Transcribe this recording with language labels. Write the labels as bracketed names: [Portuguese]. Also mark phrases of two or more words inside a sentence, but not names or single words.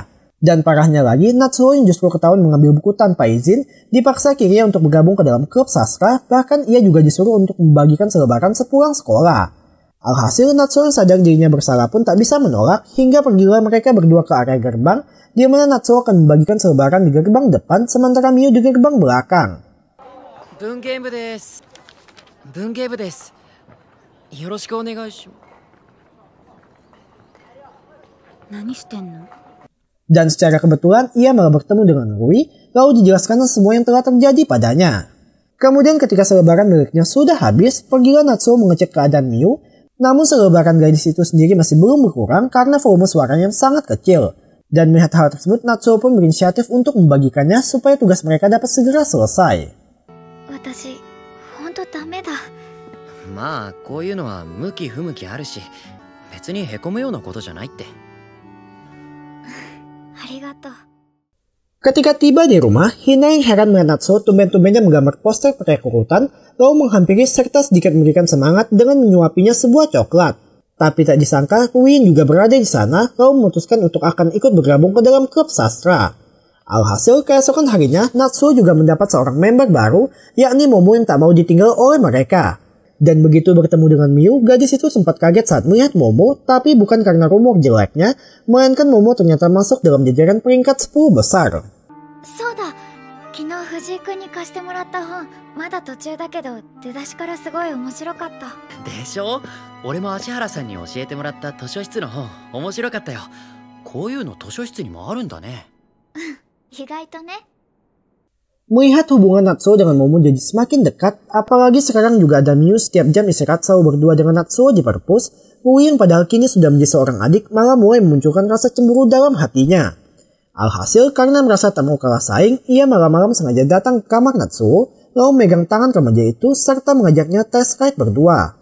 [Indonesian] Dan parahnya lagi, Natsuo yang justru ketahuan mengambil buku tanpa izin, dipaksa Kiriya untuk bergabung ke dalam klub sastra, bahkan ia juga disuruh untuk membagikan selebaran sepulang sekolah. Alhasil, Natsuo yang sadar dirinya bersalah pun tak bisa menolak, hingga pergilah mereka berdua ke area gerbang, di mana Natsuo akan membagikan selebaran di gerbang depan, sementara Miyu di gerbang belakang. [Japanese] 文芸部です。文芸部です。よろしくお願いします。何してんの? [Indonesian] Dan secara kebetulan ia malah bertemu dengan Rui, lalu dijelaskan semua yang telah terjadi padanya. Kemudian ketika selebaran miliknya sudah habis, pergilah Natsuo mengecek keadaan Miyu, namun selebaran gadis itu sendiri masih belum berkurang karena volume suaranya yang sangat kecil. Dan melihat hal tersebut, Natsuo pun berinisiatif untuk membagikannya supaya tugas mereka dapat segera selesai. [Japanese] 私、ほんとダメだ。まあこういうのは向き不向きあるし、別にへこむようなことじゃないって。ありがとう。 [Indonesian] Ketika tiba di rumah, Hina yang heran melihat Natsuo tumben-tumbennya menggambar poster perekrutan, lalu menghampiri serta sedikit memberikan semangat dengan menyuapinya sebuah coklat. Tapi tak disangka, Rui juga berada di sana, lalu memutuskan untuk akan ikut bergabung ke dalam klub sastra. Alhasil, keesokan harinya, Natsuo juga mendapat seorang member baru, yakni Momo yang tak mau ditinggal oleh mereka. Dan begitu bertemu dengan Miyu, gadis itu sempat kaget saat melihat Momo, tapi bukan karena rumor jeleknya, melainkan Momo ternyata masuk dalam jajaran peringkat 10 besar. [Japanese] そうだ、昨日藤井くんに貸してもらった本、まだ途中だけど、出だしからすごい面白かった。でしょ？俺も芦原さんに教えてもらった図書室の本、面白かったよ。こういうの図書室にもあるんだね。意外とね。 [Indonesian] Melihat hubungan Natsuo dengan Momo jadi semakin dekat, apalagi sekarang juga ada Miyu setiap jam istirahat selalu berdua dengan Natsuo di perpus, Rui yang padahal kini sudah menjadi seorang adik malah mulai memunculkan rasa cemburu dalam hatinya. Alhasil, karena merasa tak mau kalah saing, ia malam-malam sengaja datang ke kamar Natsuo, lalu megang tangan remaja itu serta mengajaknya tes ride berdua.